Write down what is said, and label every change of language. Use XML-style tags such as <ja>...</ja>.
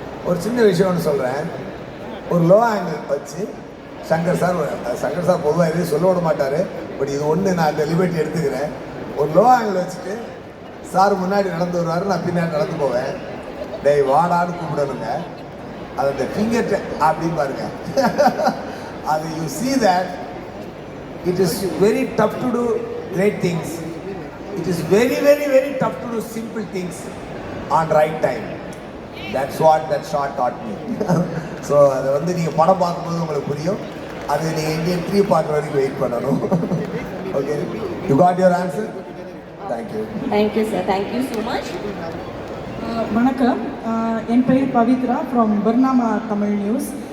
<ta>ஒரு சின்ன விஷயம் ஒன்று சொல்கிறேன். ஒரு லோ ஆங்கிள் வச்சு சங்கர் சார் பொதுவாக எதுவும் சொல்ல விட மாட்டார். பட் இது ஒன்று நான் அந்த லிபர்ட்டி எடுத்துக்கிறேன். ஒரு லோ ஆங்கிள் வச்சுட்டு சார் முன்னாடி நடந்து வருவார், நான் பின்னாடி நடந்து போவேன். டேய் வாடான்னு கூப்பிடணுங்க. அது அந்த ஃபிங்கர் அப்படின்னு பாருங்க.</ta> <en>அது you see that it is very tough to do great things. It is very, very, very tough to do simple things on right time. That's what that shot taught me.</en> <ta>So அதை வந்து நீங்கள் படம் பார்க்கும்போது உங்களுக்கு புரியும். அது நீங்கள் Indian 3 பார்க்குற வரைக்கும் வெயிட் பண்ணணும்.</ta> <en>Okay, you got your answer. Thank you sir. Thank you so much.</en> <ta>வணக்கம், என் பெயர் Pavithra from Bernama Tamil news.</ta>